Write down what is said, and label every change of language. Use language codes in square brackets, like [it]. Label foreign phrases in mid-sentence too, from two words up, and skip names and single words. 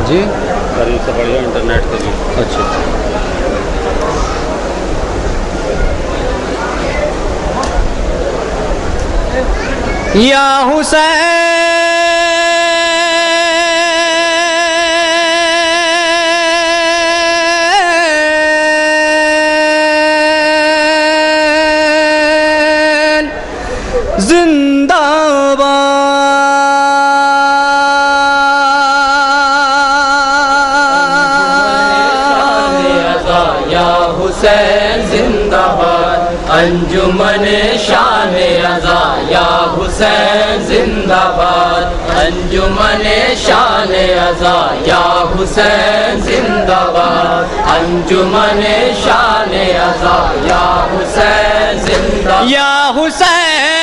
[ur] جی قریب سے پڑھیے انٹرنیٹ کے لیے. اچھا یا حسین زندہ باد. حسین زندہ باد, انجمن شان رضا یا حسین زندہ باد, انجمن شان رضا یا حسین زندہ باد, انجمن شان رضا یا حسین زندہ یا حسین